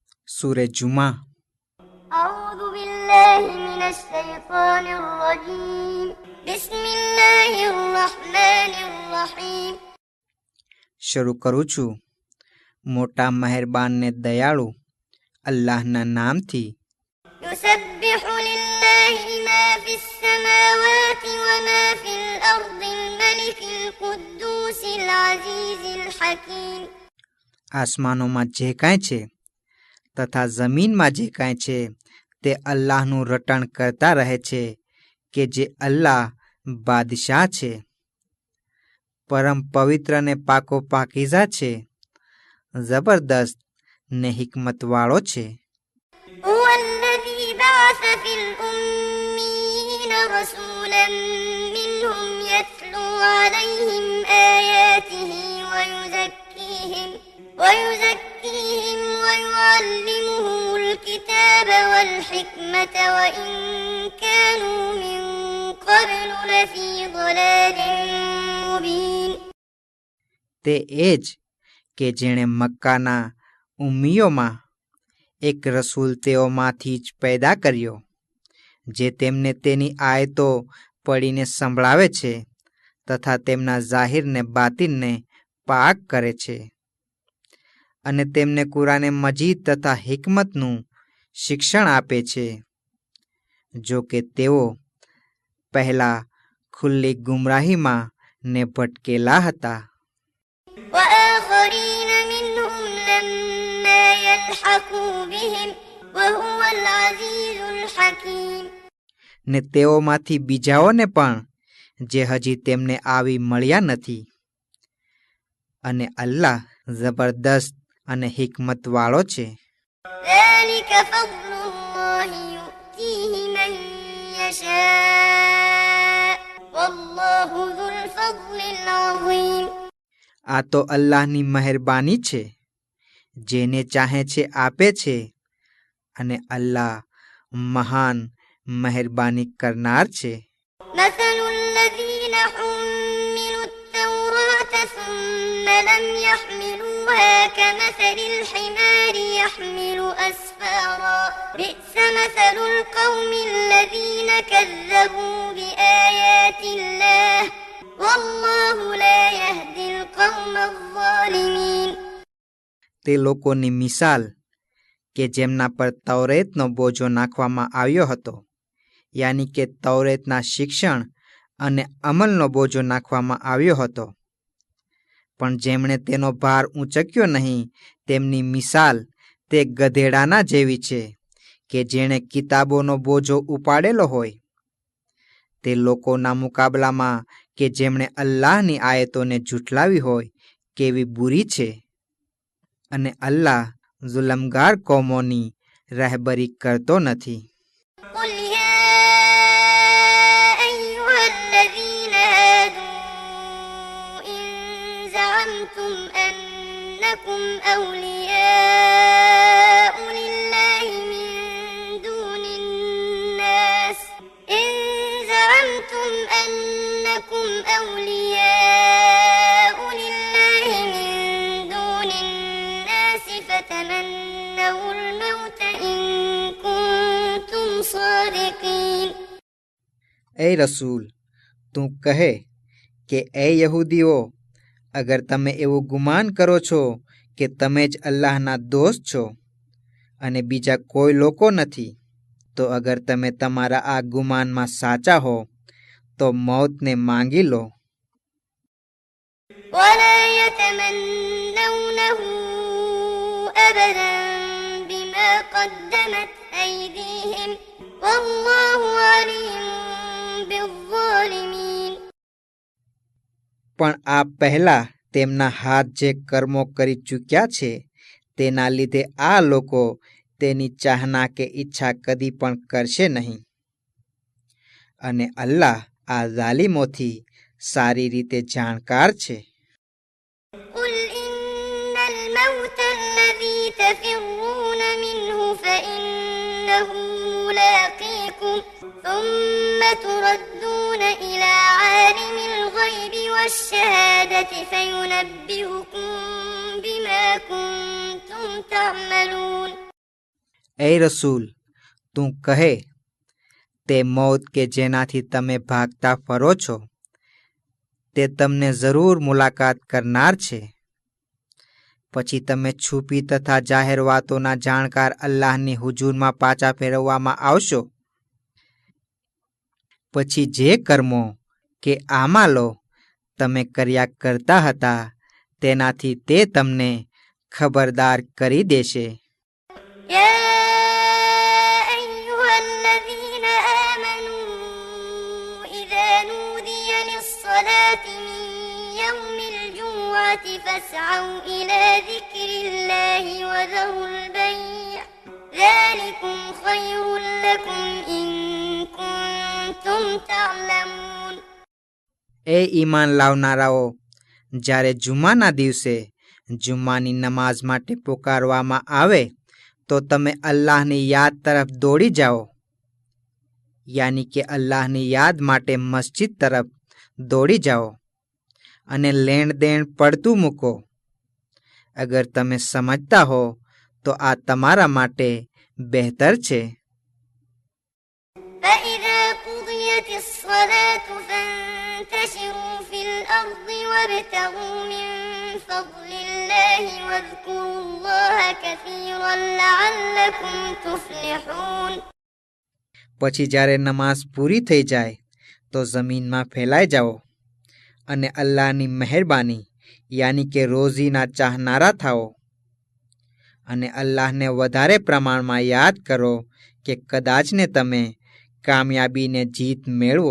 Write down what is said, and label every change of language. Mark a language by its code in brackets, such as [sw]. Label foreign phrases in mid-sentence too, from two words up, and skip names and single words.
[gu] सूरे जुमा। [ar] أعوذ بالله من الشيطان الرجيم بسم الله الرحمن الرحيم [gu] શરૂ કરું છું મોટા મહેરબાન ને દયાળુ અલ્લાહના નામથી. [ar] يسبح لله ما في السماوات وما في الأرض الملك القدوس العزيز الحكيم [gu] આસમાનોમાં જે કાંઈ છે તથા જમીનમાં જે કાંઈ છે તે અલ્લાહનું રટણ કરતા રહે છે કે જે અલ્લાહ બાદશાહ છે, પરમ પવિત્ર ને પાકો પાકીઝા છે, જબરદસ્ત ને હિકમતવાળો છે. [ar] هو الذي بعث في الأميين رسولا منهم يتلو عليهم آياته ويزكيهم ويعلمهم الكتاب والحكمة وإن كانوا من قبل لفي ضلال مبين [gu] તે એ જ કે જેણે મક્કાના ઉમ્મીઓમાં એક રસૂલ તેઓમાંથી જ પેદા કર્યો, જે તેમને તેની આયતો પડીને સંભળાવે છે તથા તેમના જાહિરને બાતિનને પાક કરે છે, અને તેમને કુરાને મજીદ તથા હિકમતનું શિક્ષણ આપે છે, જો કે તેઓ પહેલા ખુલ્લી ગુમરાહીમાં ને ભટકેલા હતા. [ar] وآخرين منهم لما يلحقوا بهم وهو العزيز الحكيم [gu] ને તેઓમાંથી બીજાઓને પણ જે હજી તેમને આવી મળ્યા નથી, અને અલ્લાહ જબરદસ્ત અને હિકમતવાળો છે. [ar] ذلك فضل الله يؤتيه من يشاء والله ذو الفضل العظيم [gu] આ તો અલ્લાહની મહેરબાની છે, જેને ચાહે છે આપે છે, અને અલ્લાહ મહાન મહેરબાની કરનાર છે. [ar] مثل الذين حملوا التوراة ثم لم يحملوها كمثل الحمار يحمل أسفارا بئس مثل القوم الذين كذبوا بآيات الله والله لا يهدي القوم الظالمين [gu] તે લોકોની મિસાલ કે જેમના પર તૌરેતનો બોજો નાખવામાં આવ્યો હતો, યાની કે તૌરેતના શિક્ષણ અને અમલનો બોજો નાખવામાં આવ્યો હતો, પણ જેમણે તેનો ભાર ઊંચક્યો નહીં, તેમની મિસાલ તે ગધેડાના જેવી છે કે જેણે કિતાબોનો બોજો ઉપાડેલો હોય. તે લોકોના મુકાબલામાં કે જેમણે અલ્લાહની આયતોને જૂઠલાવી હોય કેવી બુરી છે, અને અલ્લાહ જુલમગાર કોમોની રહેબરી કરતો નથી. [ar] قل يا أيها الذين هادوا إن زعمتم أنكم أولياء لله من دون الناس فتمنوا الموت إن كنتم صادقين [gu] એ રસૂલ, તું કહે કે એ યહૂદીઓ, અગર તમે એવું ગુમાન કરો છો કે તમે જ અલ્લાહના દોસ્ત છો અને બીજા કોઈ લોકો નથી, તો અગર તમે તમારા આ ગુમાનમાં સાચા હો તો મૌતને માંગી લો. [ar] ولا يتمنونه أبدا بما قدمت أيديهم والله عليم بالظالمين [gu] પણ આ પહેલા તેમના હાથ જે કર્મો કરી ચૂક્યા છે તેના લીધે આ લોકો તેની ચાહના કે ઈચ્છા કદી પણ કરશે નહીં, અને અલ્લાહ આ ઝાલિમોથી સારી રીતે જાણકાર છે. [ar] قل إن الموت الذي تفرون منه فإنه ملاقيكم ثم تردون إلى عالم الغيب والشهادة فينبئكم بما كنتم تعملون [gu] એ રસૂલ, તું કહે, તે મૌત કે જેનાથી તમે ભાગતા ફરો છો તે તમને જરૂર મુલાકાત કરનાર છે. પછી તમે છુપી તથા જાહેર વાતોના જાણકાર અલ્લાહની હુજૂરમાં પાછા ફેરવવામાં આવશો. પછી જે કર્મો કે આમાલો તમે કર્યા કરતા હતા તેનાથી તે તમને ખબરદાર કરી દેશે. [ar] يا أيها الذين آمنوا إذا نودي للصلاة من يوم الجمعة فاسعوا إلى ذكر الله وذروا البيع ذلكم خير لكم إن كنتم تعلمون. [gu] એ ઈમાન લાવનારાઓ, જ્યારે જુમ્માના દિવસે જુમ્માની નમાઝ માટે પુકારવામાં આવે તો તમે અલ્લાહની યાદ તરફ દોડી જાઓ, યાની કે અલ્લાહની યાદ માટે મસ્જિદ તરફ દોડી જાઓ અને લેણ દેણ પડતું મૂકો. અગર તમે સમજતા હો તો આ તમારા માટે બહેતર છે. [ar] فإذا قضيت الصلاة فانتشروا في الأرض وابتغوا من فضل الله واذكروا الله كثيرا لعلكم تفلحون. [gu] પછી જ્યારે નમાઝ પૂરી થઈ જાય તો જમીનમાં ફેલાઈ જાઓ અને અલ્લાહની મહેરબાની યાની કે રોઝીના ચાહનારા થાઓ અને અલ્લાહને વધારે પ્રમાણમાં યાદ કરો કે કદાચને તમે કામયાબીને જીત મેળવો.